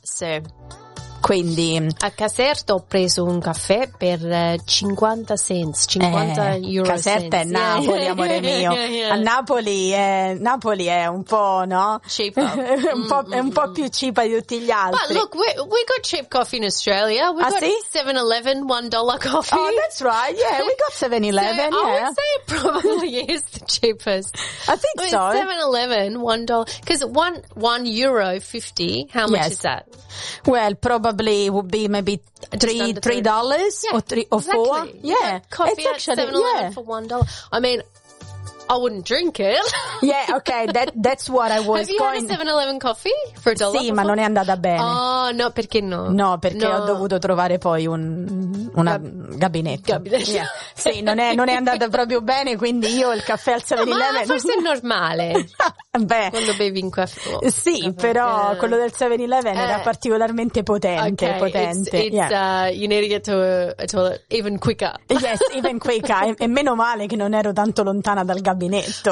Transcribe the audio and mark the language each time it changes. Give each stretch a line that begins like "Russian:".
Italian: Sì. Quindi a Caserta ho preso un caffè per 50 cents, 50 euro. Caserta È Napoli, amore mio.
English: Yeah.
Italian: Napoli è un po', no?
English: Cheap.
Italian: è un po' più cheap di tutti gli altri.
English: But look, we got cheap coffee in Australia. We got 7-Eleven $1 coffee. Oh, that's right. Yeah, we got 7-Eleven. So, I would say it probably is the cheapest. I think so. 7-Eleven $1, because €1.50. How much is that? Well, probably would be maybe $3 or four. Exactly. Yeah. Coffee it's at actually, 7-Eleven yeah. for $1. I mean, I wouldn't drink it. Yeah, okay, that's what I was going... Have you had a 7-Eleven coffee for $1?
Italian: Sì, ma non è andata bene. Oh, no, perché no? No, perché ho dovuto trovare poi un gabinetto.
English: Yeah.
Italian: Sì, non è andata proprio bene, quindi io il caffè al 7-Eleven... No, ma forse è normale. Beh, quando bevi in caffè. Sì, però quello del 7-Eleven era particolarmente potente.
English: Okay,
Italian: potente.
English: It's yeah. You need to get to a toilet even quicker. Yes, even quicker.
Italian: E meno male che non ero tanto lontana dal gabinetto.